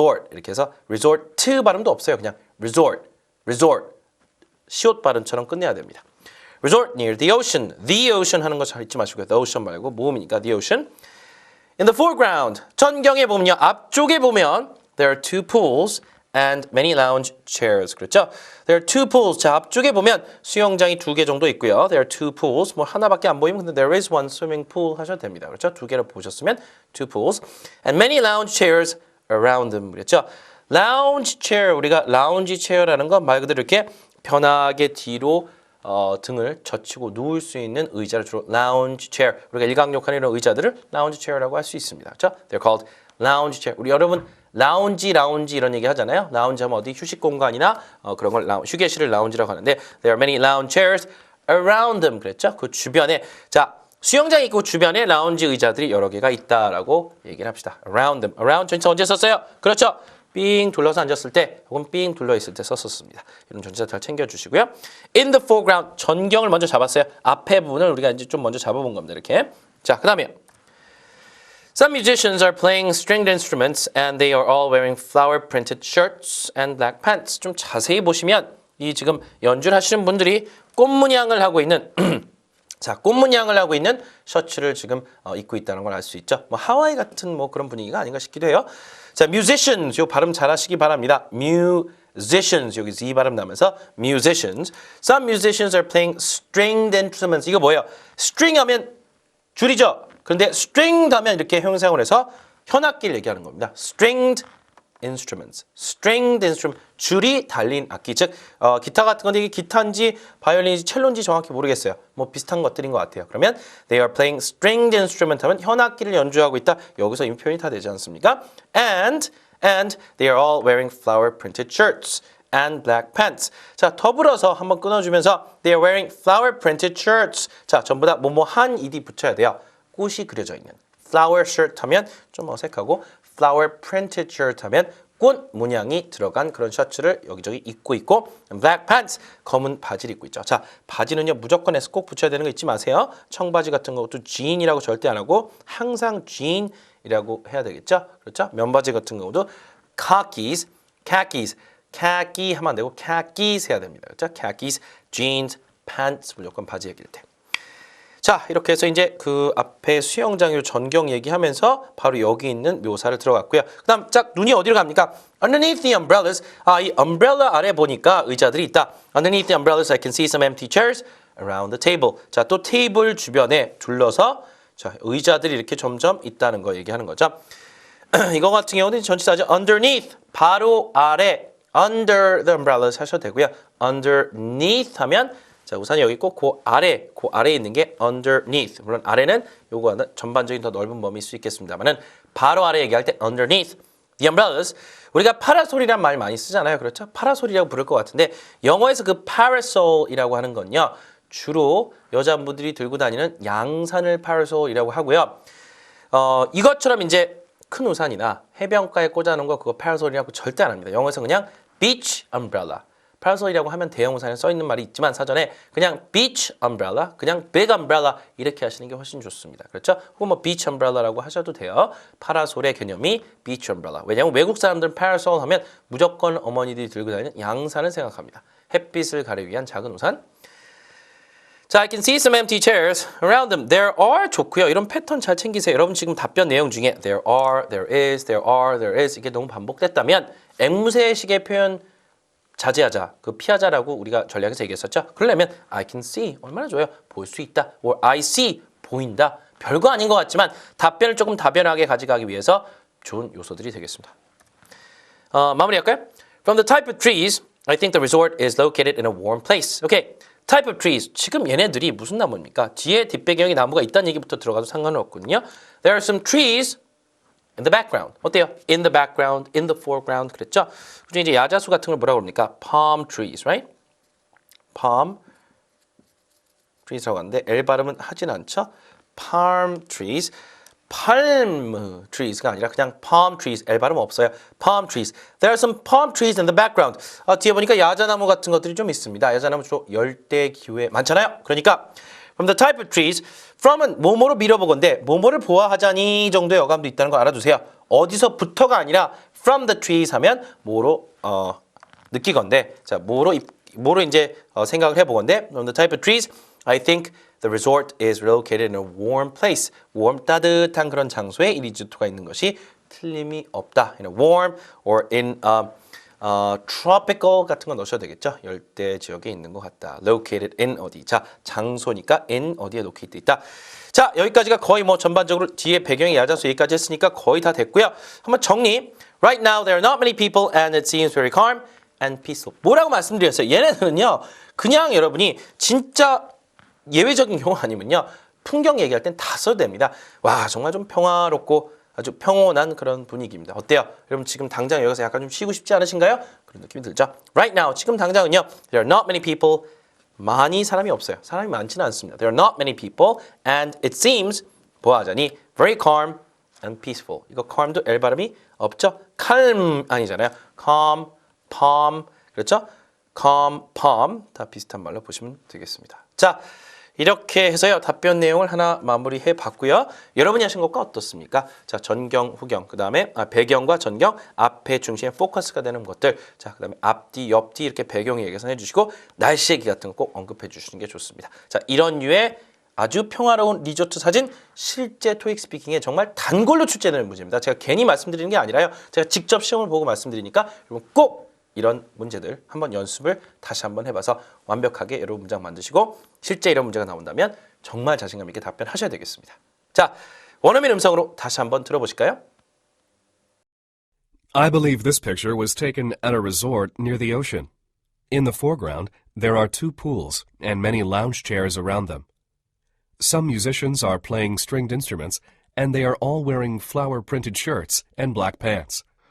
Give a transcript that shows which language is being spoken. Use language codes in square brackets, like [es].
[ko] 이렇게 해서 resort 발음도 없어요. 그냥 resort. 시옷 발음처럼 끝내야 됩니다. [en] Resort near the ocean. The ocean [ko] 하는 거 잘 잊지 마시고요. [en] The ocean [ko] 말고 모음이니까 [en] the ocean. In the foreground. [ko] 전경에 보면요. 앞쪽에 보면 [en] there are two pools and many lounge chairs. [ko] 그렇죠? [en] There are two pools. [ko] 자, 앞쪽에 보면 수영장이 2개 정도 있고요. [en] There are two pools. [ko] 뭐 하나밖에 안 보이면 근데 [en] there is one swimming pool [ko] 하셔도 됩니다. 그렇죠? 2개를 보셨으면 [en] two pools and many lounge chairs around them. [ko] 그렇죠? [en] lounge chair. [ko] 우리가 lounge chair라는 건 말 그대로 이렇게 편하게 뒤로 등을 젖히고 누울 수 있는 의자를 주로 lounge chair. 우리가 일광욕하는 이런 의자들을 lounge chair라고 할 수 있습니다. 그렇죠? [en] They're called lounge chair. [ko] 우리 여러분 라운지 이런 얘기 하잖아요. 라운지 하면 어디 휴식 공간이나 그런 걸 휴게실을 라운지라고 하는데 [en] there are many lounge chairs around them. [ko] 그랬죠? 그 주변에 자 수영장이 있고 주변에 라운지 의자들이 여러 개가 있다라고 얘기를 합시다. [en] around them. [ko] around 전치사 언제 썼어요? 그렇죠? 삥 둘러서 앉았을 때 혹은 삥 둘러 있을 때 썼었습니다. 이런 전치사 잘 챙겨주시고요. [en] In the foreground [ko] 전경을 먼저 잡았어요. 앞에 부분을 우리가 이제 좀 먼저 잡아본 겁니다. 이렇게. [en] 자, 그다음에 Some musicians are playing stringed instruments and they are all wearing flower printed shirts and black pants. [ko] 좀 자세히 보시면 이 지금 연주를 하시는 분들이 꽃 문양을 하고 있는 자, 꽃 문양을 하고 있는 셔츠를 지금 입고 있다는 걸 알 수 있죠. 뭐 하와이 같은 뭐 그런 분위기가 아닌가 싶기도 해요. 자, [en] musicians [ko] 요 발음 잘 하시기 바랍니다. [en] musicians [ko] 여기 Z 발음 나면서 musicians. [en] Some musicians are playing stringed instruments. [ko] 이거 뭐예요? string 하면 줄이죠. 그런데 [en] stringed [ko] 하면 이렇게 형용사용을 해서 현악기를 얘기하는 겁니다. [en] stringed instruments. [ko] 줄이 달린 악기. 즉 기타 같은 건데 이게 기타인지 바이올린인지 첼로인지 정확히 모르겠어요. 뭐 비슷한 것들인 것 같아요. 그러면 [en] they are playing stringed instrument [ko] 하면 현악기를 연주하고 있다. 여기서 이미 표현이 다 되지 않습니까? [en] And they are all wearing flower printed shirts and black pants. [ko] 자, 더불어서 한번 끊어주면서 [en] they are wearing flower printed shirts. [ko] 자, 전부 다 뭐뭐한 ed 붙여야 돼요. 꽃이 그려져 있는. flower shirt 하면 좀 어색하고 [en] flower printed shirt [ko] 하면 꽃 문양이 들어간 그런 셔츠를 여기저기 입고 있고 [en] black pants [ko] 검은 바지를 입고 있죠. 자, 바지는요 무조건 S 꼭 붙여야 되는 거 잊지 마세요. 청바지 같은 것도 jean이라고 절대 안 하고 항상 jean이라고 해야 되겠죠. 그렇죠? 면바지 같은 경우도 khakis khaki 하면 안 되고 khakis 해야 됩니다. 그렇죠? [en] khakis, jeans, pants [ko] 무조건 바지 얘기일 때. 자, 이렇게 해서 이제 그 앞에 수영장 전경 얘기하면서 바로 여기 있는 묘사를 들어갔고요. 그다음 짝 눈이 어디로 갑니까? [en] Underneath the umbrellas. [ko] 이 umbrella 아래 보니까 의자들이 있다. [en] Underneath the umbrellas, I can see some empty chairs around the table. [ko] 자, 또 테이블 주변에 둘러서 자, 의자들이 이렇게 점점 있다는 거 얘기하는 거죠. 이거 같은 경우는 전치사죠. Underneath, 바로 아래. [en] Under the umbrellas [ko] 하셔도 되고요. Underneath 하면 자, 우선 여기 있고 그 아래에 있는 게 underneath. 물론 아래는 요거는 전반적인 더 넓은 범위일 수 있겠습니다만은 바로 아래 얘기할 때 [en] underneath the umbrellas. [ko] 우리가 파라솔이란 말 많이 쓰잖아요. 그렇죠? 파라솔이라고 부를 것 같은데 영어에서 그 parasol이라고 하는 건요. 주로 여자분들이 들고 다니는 양산을 parasol이라고 하고요. 이것처럼 이제 큰 우산이나 해변가에 꽂아놓은 거 그거 parasol이라고 절대 안 합니다. 영어에서 그냥 [en] beach umbrella. [ko] 파라솔이라고 하면 대형 우산에 써 있는 말이 있지만 사전에 그냥 beach umbrella, 그냥 [en] big umbrella [ko] 이렇게 하시는 게 훨씬 좋습니다. 그렇죠? 혹은 뭐 [en] beach umbrella [ko] 라고 하셔도 돼요. 파라솔의 개념이 beach umbrella. 왜냐하면 외국 사람들은 파라솔 하면 무조건 어머니들이 들고 다니는 양산을 생각합니다. 햇빛을 가리기 위한 작은 우산. 자, [en] I can see some empty chairs around them. There are [ko] 좋고요. 이런 패턴 잘 챙기세요. 여러분 지금 답변 내용 중에 there are, there is, there are, there is 이게 너무 반복됐다면 앵무새식의 표현 자제하자, 그 피하자라고 우리가 전략에서 얘기했었죠. 그러려면 [en] I can see [ko] 얼마나 좋아요. 볼 수 있다. [en] or I see [ko] 보인다. 별거 아닌 것 같지만 답변을 조금 다변하게 가져가기 위해서 좋은 요소들이 되겠습니다. 마무리할까요? [en] From the type of trees, I think the resort is located in a warm place. Okay. Type of trees. [ko] 지금 얘네들이 무슨 나무입니까? 뒤에 뒷배경에 나무가 있다는 얘기부터 들어가도 상관은 없거든요. [en] There are some trees in the background. [ko] 어때요? [en] In the background, in the foreground [ko] 그랬죠? 그중에 이제 야자수 같은 걸 뭐라고 합니까? [en] Palm trees, right? Palm trees [ko] 라고 하는데 L 발음은 하진 않죠? Palm trees. [en] palm trees [ko] 가 아니라 그냥 [en] palm trees. [ko] L 발음 없어요. [en] palm trees. There are some palm trees in the background. [ko] 뒤에 보니까 야자나무 같은 것들이 좀 있습니다. 야자나무 주로 열대 기후에 많잖아요. 그러니까 [en] from the type of trees, [ko] from은 뭐뭐로 밀어보건데 뭐뭐를 보아하자니 정도의 어감도 있다는 거 알아두세요. 어디서부터가 아니라 [en] from the trees [ko] 하면 뭐로 느끼건데 자 뭐로 이제 생각을 해보건데 [en] from the type of trees, I think the resort is located in a warm place. [ko] warm 따뜻한 그런 장소에 이 리조트가 있는 것이 틀림이 없다. [en] in a warm or in tropical [ko] 같은 거 넣으셔도 되겠죠. 열대 지역에 있는 것 같다. [en] located in [ko] 어디. 자, 장소니까 in 어디에 located 있다. 자, 여기까지가 거의 뭐 전반적으로 뒤에 배경이 야자수 여기까지 했으니까 거의 다 됐고요. 한번 정리. [en] Right now there are not many people and it seems very calm and peaceful. [ko] 뭐라고 말씀드렸어요? 얘네들은요. 그냥 여러분이 진짜 예외적인 경우 아니면요. 풍경 얘기할 땐 다 써도 됩니다. 와, 정말 좀 평화롭고 아주 평온한 그런 분위기입니다. 어때요? 여러분 지금 당장 여기서 약간 좀 쉬고 싶지 않으신가요? 그런 느낌이 들죠? [en] Right now, [ko] 지금 당장은요. [en] There are not many people. [ko] 많이 사람이 없어요. 사람이 많지는 않습니다. [en] There are not many people and it seems [ko] 보아하자니 [en] very calm and peaceful. [ko] 이거 calm도 L 발음이 없죠? calm 아니잖아요. [en] calm, palm [ko] 그렇죠? [en] calm, palm [ko] 다 비슷한 말로 보시면 되겠습니다. 자, 이렇게 해서요. 답변 내용을 하나 마무리해 봤고요. 여러분이 하신 것과 어떻습니까? 자, 전경, 후경, 그 다음에 배경과 전경, 앞에 중심에 포커스가 되는 것들, 자, 그 다음에 앞뒤, 옆뒤 이렇게 배경 얘기해서 해주시고 날씨 얘기 같은 거 꼭 언급해 주시는 게 좋습니다. 자, 이런 류의 아주 평화로운 리조트 사진 실제 토익 스피킹에 정말 단골로 출제되는 문제입니다. 제가 괜히 말씀드리는 게 아니라요. 제가 직접 시험을 보고 말씀드리니까 여러분 꼭 이런 문제들 한번 연습을 다시 한번 해봐서 완벽하게 여러 문장 만드시고 실제 이런 문제가 나온다면 정말 자신감 있게 답변하셔야 되겠습니다. 자, 원어민 음성으로 다시 한번 들어보실까요? [en] I believe this picture was taken at a resort near the ocean. In the foreground, there are two pools and many lounge chairs around them. Some musicians are playing stringed instruments and they are all wearing flower-printed shirts and black pants.